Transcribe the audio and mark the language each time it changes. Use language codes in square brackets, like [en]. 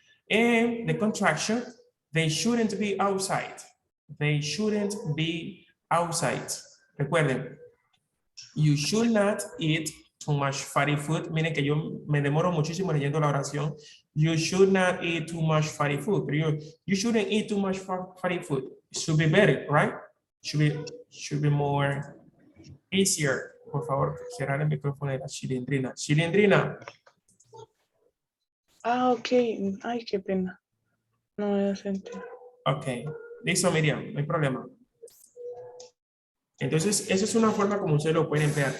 [en] And the contraction, they shouldn't be outside. They shouldn't be outside. [es] Recuerden, [en] you should not eat too much fatty food. [es] Miren que yo me demoro muchísimo leyendo la oración. [en] You should not eat too much fatty food. [es] Pero [en] you shouldn't eat too much fatty food. It should be better, right? Should be more easier. [es] Por favor, cerrar el micrófono de la Chilindrina. Chilindrina. Ah, ok. Ay, qué pena. No me sentí. Ok. Listo, Miriam. No hay problema. Entonces, esa es una forma como ustedes lo pueden emplear.